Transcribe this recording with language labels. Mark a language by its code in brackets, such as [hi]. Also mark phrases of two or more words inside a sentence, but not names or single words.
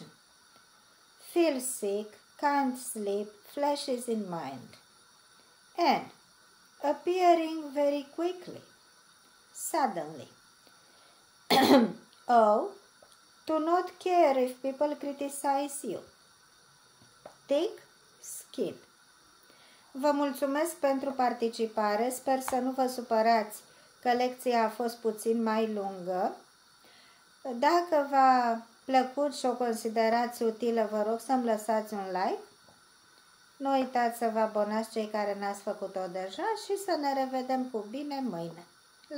[en] Feel sick, can't sleep, flashes in mind. N. Appearing very quickly, suddenly. O. To not care if people criticize you. Thick skin. [ro] Vă mulțumesc pentru participare, sper să nu vă supărați că lecția a fost puțin mai lungă. Dacă v-a plăcut și o considerați utilă, vă rog să-mi lăsați un like. Nu uitați să vă abonați cei care n-ați făcut-o deja și să ne revedem cu bine mâine.